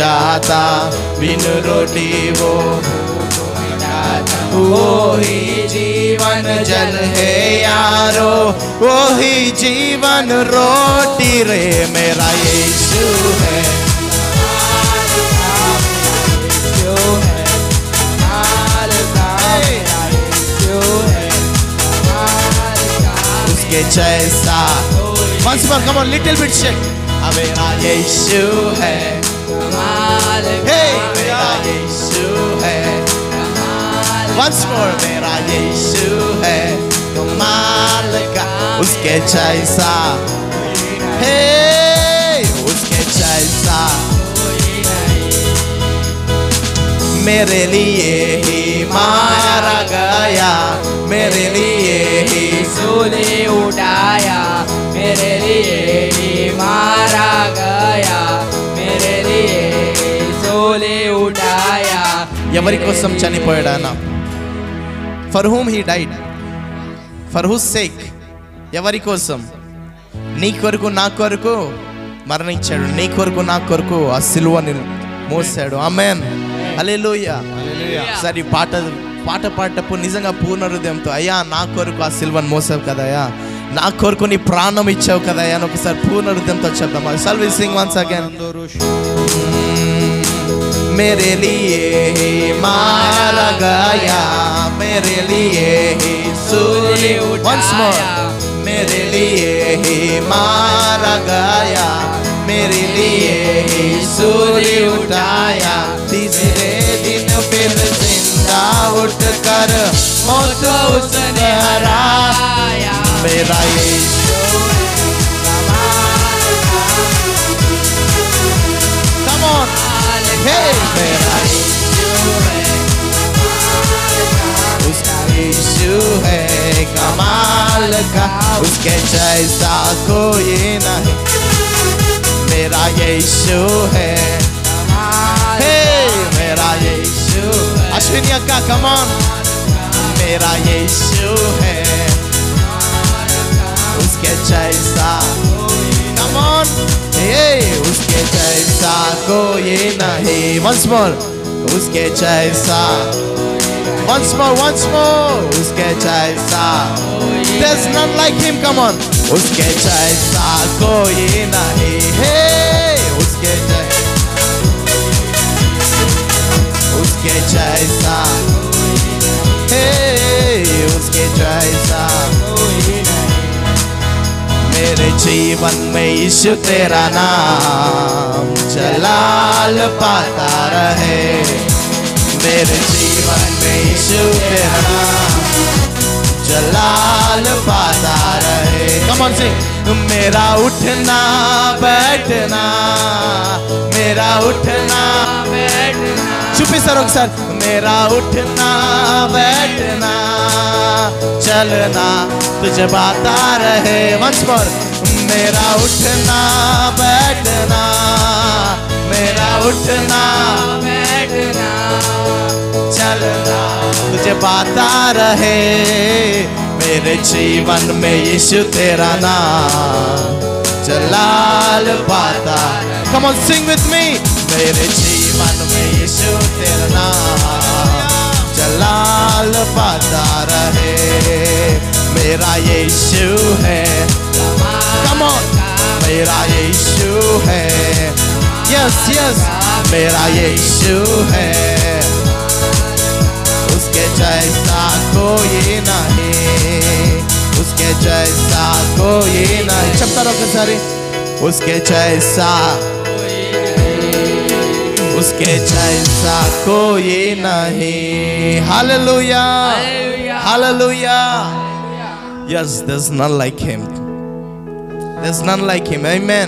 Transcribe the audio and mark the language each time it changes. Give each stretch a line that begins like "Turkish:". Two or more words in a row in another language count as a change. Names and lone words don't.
Hindi: जाता, बिन रोटी वो ही जीवन जल है यारो, वो ही जीवन रोटी रे मेरा यीशु है। उसके जैसा
English: once more come on little bit shake,
Hindi: मेरा यीशु है, हे मेरा यीशु है,
English: once more
Hindi: मेरा यीशु है कमाल का, उसके जैसा, हे उसके जैसा मेरे लिए ही मारा गया, मेरे लिए ही सूली उठाया, मेरे लिए ही मारा गया, मेरे लिए सूली उठाया।
Telugu: ఎవరి కోసం చనిపోయాడా?
English: For whom he died, for whose sake?
Telugu: ఎవరి కోసం? నీ కొరకు నా కొరకు మరణించాడు, నీ కొరకు నా కొరకు ఆ సిలువని మోసాడు. ఆమేన్, హల్లెలూయా. సరే పాట పాడేటప్పుడు నిజంగా పూర్ణ హృదయంతో, అయ్యా నా కొరకు ఆ సిలువను మోసావు కదయ్యా, నా కొరకు నీ ప్రాణం ఇచ్చావు కదయ్యా అని ఒకసారి పూర్ణ హృదయంతో చెప్దాం.
English: Shall we sing once again?
Hindi: मेरे लिए ही मारा गया, मेरे लिए ही सूली उठाया, मेरे लिए ही मारा गया, मेरे लिए ही सूली उठाया, तीसरे दिन फिर जिंदा उठकर मौत उसने हराया, मेरा यीशु
English: come on,
Hindi: hey मेरा यीशु है कमाल का, उसके जैसा कोई नहीं, मेरा यीशु है, हे मेरा यीशु, अश्विनी अक्का
English: come on,
Hindi: मेरा यीशु है उसके जैसा,
English: come on,
Hindi: hey उसके जैसा कोई नहीं,
English: once more
Hindi: उसके जैसा,
English: once more
Hindi: उसके जैसा,
English: there's none like him, come on,
Hindi: उसके जैसा कोई नहीं, hey उसके जैसा, hey उसके जैसा मेरे जीवन में यीशु तेरा नाम जलाल पाता रहे, मेरे जीवन में यीशु तेरा नाम जलाल पाता रहे।
English: Come on sing,
Hindi: मेरा उठना बैठना, मेरा उठना बैठना, चुप्पी सर सर, मेरा उठना बैठना चलना तुझे बाता रहे,
English: once more
Hindi: मेरा उठना बैठना, मेरा उठना बैठना चलना तुझे बाता रहे, मेरे जीवन में यीशु तेरा नाम जलाल पाता,
English: come on sing with me,
Hindi: मेरे जीवन में यीशु तेरा नाम जलाल पाता रहे, मेरा यीशु है,
English: come on
Hindi: मेरा यीशु है,
English: yes yes
Hindi: मेरा यीशु है, उसके जैसा कोई नहीं, उसके जैसा कोई नहीं, चपता रहो सारे, उसके जैसा, उसके जैसा कोई नहीं, हालेलुया हालेलुया,
English: yes there's none like him, there's none like him, amen,